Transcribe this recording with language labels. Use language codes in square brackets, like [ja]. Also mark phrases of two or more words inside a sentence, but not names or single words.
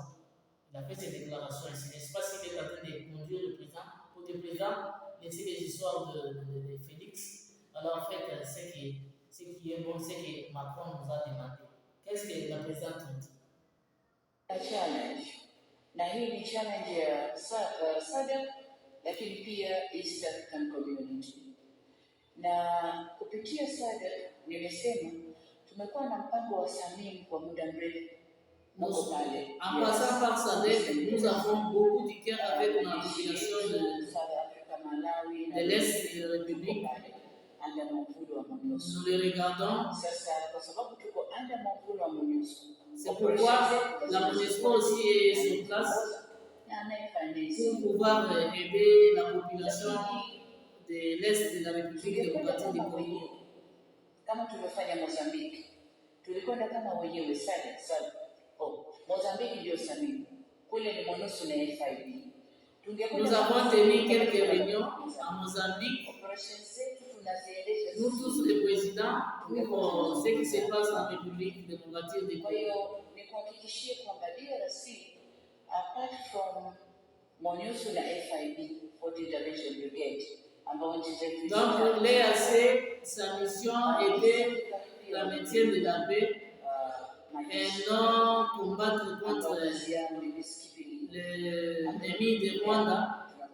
[fr] Il a fait ses déclarations ici. N'est-ce pas s'il est en train de conduire le président? Pour le président, laisser les histoires de Félix. Alors en fait, ce qui est bon, c'est que Macron nous a demandé. Qu'est-ce que la présidente nous dit? La challenge. [sw] Na hii ni challenge ya SADC lakini pia East African Community. Na kupitia SADC nimesema tumekuwa na mpango wa Samim kwa muda mrefu. [fr] En passant par SADC, nous avons beaucoup de cœur avec la population de de l'Est de la République. Nous les regardons. C'est pourquoi la MONUSCO aussi est sur place pour pouvoir aider la population de l'Est de la République démocratique du Congo. [sw] Kama tulivyofanya Mozambique, tulikwenda kama wenyewe SADC. Mozambique ndio SAMIM, kule ni MONUSCO na FIB. [fr] Nous avons tenu quelques réunions à Mozambique. Nous tous les présidents pour ce qui se passe en République démocratique du Congo. [en] Apart from MONUSCO na FIB, 40 Intervention Brigade, [fr] donc l'EAC, sa mission était la maintien de la paix et non combattre contre l'ennemi de Rwanda.